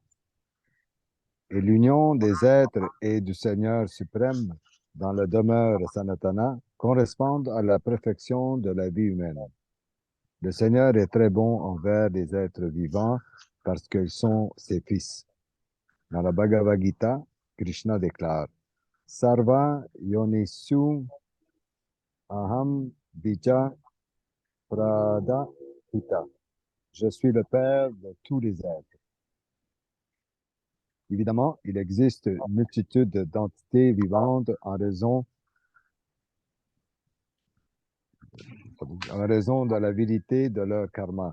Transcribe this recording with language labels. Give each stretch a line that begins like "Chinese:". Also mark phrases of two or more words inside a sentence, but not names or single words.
French: Et l'union des êtres et du Seigneur suprême dans la demeure Sanatana correspond à la perfection de la vie humaine. Le Seigneur est très bon envers les êtres vivants parce qu'ils sont ses fils. Dans la Bhagavad Gita, Krishna déclare
Sanskrit: सर्व योनिषु अहं बीज प्रदः पिता.
French: Je suis le Père de tous les êtres. Évidemment, il existe une multitude d'entités vivantes en raison de la vérité de leur karma.